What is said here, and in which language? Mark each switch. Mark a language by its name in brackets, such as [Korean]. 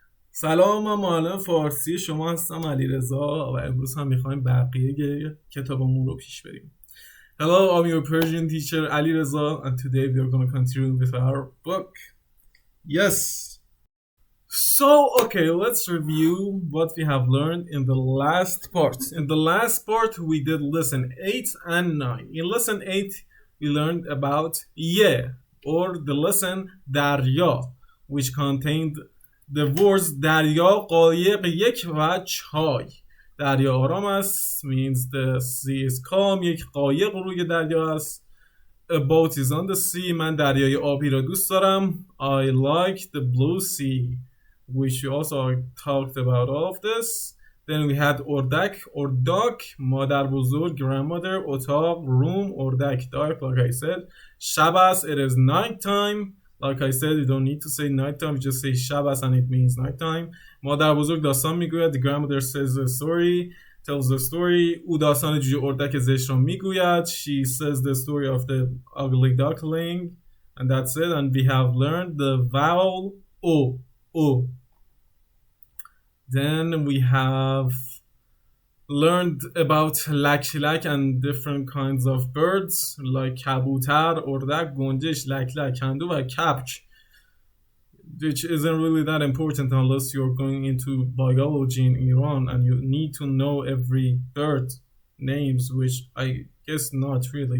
[Persian] سلام، من معلم فارسی شما هستم علیرضا و امروز هم میخوایم بقیه کتابمون رو پیش بریم. [English] Hello, I'm your Persian teacher Alireza, and today we are going to continue with our book. Yes. So, okay, let's review what we have learned in the last part. In the last part, we did lesson 8 and 9. In lesson 8, we learned about ye, or the lesson darya, which contained the words darya, qayiq, yek و چای. [Persian] دریا آرام است [English] means the sea is calm. [Persian] یک قایق روی دریا است. [English] A boat is on the sea. [Persian] من دریای آبی را دوست دارم. [English] I like the blue sea, which we also talked about all of this. Then we had اردک, ارداک, مادر بزرگ, grandmother, اتاق, room, اردک, dark, like I said. [Persian] شب است, [English] it is night time. Like I said, you don't need to say night time, you just say شب است and it means night time. [Persian] مادر بزرگ داستان میگوید. [English] The grandmother says the story, tells the story. [Persian] او داستان جوجه اردک زشت را میگوید. [English] She says the story of the ugly duckling. And that's it. And we have learned the vowel O. O. Then we have learned about لک and different kinds of birds like کبوتر, اردک, گنجش, لک, کندو و کپک, which isn't really that important unless you're going into biology in Iran and you need to know every bird names, which I guess not really.